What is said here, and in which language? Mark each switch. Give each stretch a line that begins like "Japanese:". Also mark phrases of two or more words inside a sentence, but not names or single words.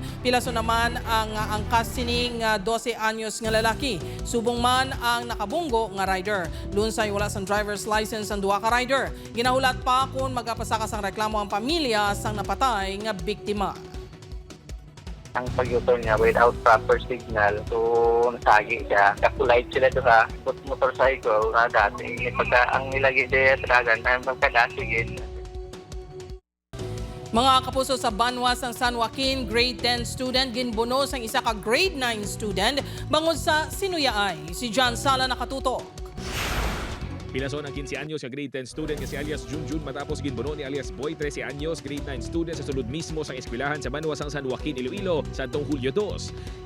Hiligaynon: Pilaso naman ang angkas sining 12 anyos nga lalaki. Subong man ang nakabunggo nga rider. Lunsay wala sang
English: driver's license
Hiligaynon: ang duha ka rider. Ginahulat pa kung magapasaka sang reklamo ang pamilya sang napatay nga biktima.
Filipino: Ang pag-U-turn niya
English: without proper signal,
Filipino: so nasagi siya. Kakulite sila doon sa motorcycle na dati. Pagka ang nilagay siya talagan, ay magkadasigid.
Hiligaynon: Mga kapuso sa Banwa sang San Joaquin,
English: grade 10 student
Hiligaynon: ginbuno sang isa ka
English: grade 9 student
Hiligaynon: bangod sa sinuyaay. Si John Sala nakatutok. Pilason ang 15 anyos sa
English: grade 10 student
Hiligaynon: nga si alias Junjun matapos ginbuno ni alias Boy 13 anyos
English: grade 9 student
Hiligaynon: sa sulod mismo sang eskwelahan sa Banwa sang San Joaquin, Iloilo sa atong Hulyo 2.